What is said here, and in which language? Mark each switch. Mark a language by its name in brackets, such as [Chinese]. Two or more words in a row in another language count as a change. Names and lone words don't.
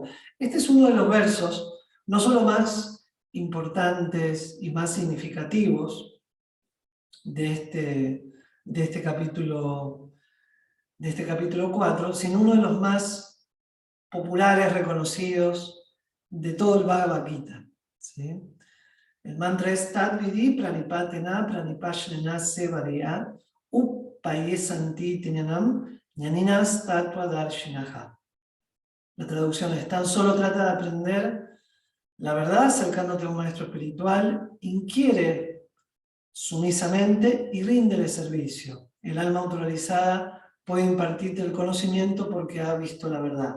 [Spanish] Este es uno de los versos, no solo más importantes y más significativos de este capítulo 4, sino uno de los más populares, reconocidos de todo el Bhagavad Gita, ¿sí? El mantra es [Sanskrit] तत् विद्धि प्रणिपातेन परिप्रश्नेन सेवया उपदेक्ष्यन्ति ते ज्ञानं ज्ञानिनः तत्त्व दर्शिनः. [Spanish] La traducción es: tan solo trata de aprender la verdad acercándote a un maestro espiritual, inquiere sumisamente y ríndele servicio. El alma autorizada puede impartirte el conocimiento porque ha visto la verdad.